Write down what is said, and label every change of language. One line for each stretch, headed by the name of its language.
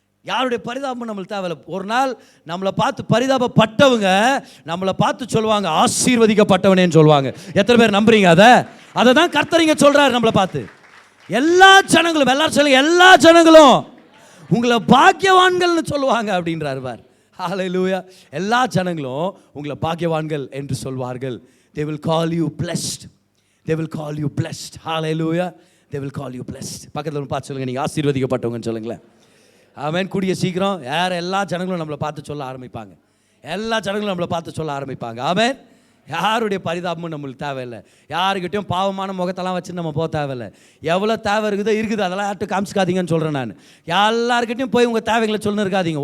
Tamil: யாருடைய பரிதாபமும் நம்மளுக்கு தேவையில்லை. ஒரு நாள் நம்மளை பார்த்து பரிதாபப்பட்டவங்க நம்மளை பார்த்து சொல்லுவாங்க ஆசீர்வதிக்கப்பட்டவனேன்னு சொல்லுவாங்க. எத்தனை பேர் நம்புறீங்க? அதை தான் கர்த்தர் இங்க சொல்றாரு நம்மளை பார்த்து. எல்லா ஜனங்களும், எல்லாரும் சொல்லுங்க, எல்லா ஜனங்களும் உங்களை பாக்கியவான்கள்னு சொல்லுவாங்க அப்படின்றார் பார். ஹல்லேலூயா. எல்லா ஜனங்களும் உங்களை பாக்கியவான்கள் என்று சொல்வார்கள்.
English: They will call you blessed. They will call you blessed. Hallelujah. They will call you blessed.
Tamil: பக்கத்துல பார்த்து சொல்லுங்க, நீங்க ஆசீர்வதிக்கப்பட்டவங்கன்னு சொல்லுங்களேன். ஆமென். கூடிய சீக்கிரம் எல்லா ஜனங்களும் நம்மளை பார்த்து சொல்ல ஆரம்பிப்பாங்க. எல்லா ஜனங்களும் நம்மளை பார்த்து சொல்ல ஆரம்பிப்பாங்க. ஆமென். யாருடைய பரிதாபமும் நம்மளுக்கு தேவையில்லை. யாருக்கிட்டையும் பாவமான முகத்தெல்லாம் வச்சு நம்ம போக தேவையில்லை. எவ்வளோ தேவை இருக்குது அதெல்லாம் யார்கிட்ட காமிச்சிக்காதீங்கன்னு சொல்கிறேன் நான். எல்லாருக்கிட்டையும் போய் உங்கள் தேவைகளை சொல்லணும் இருக்காதீங்க.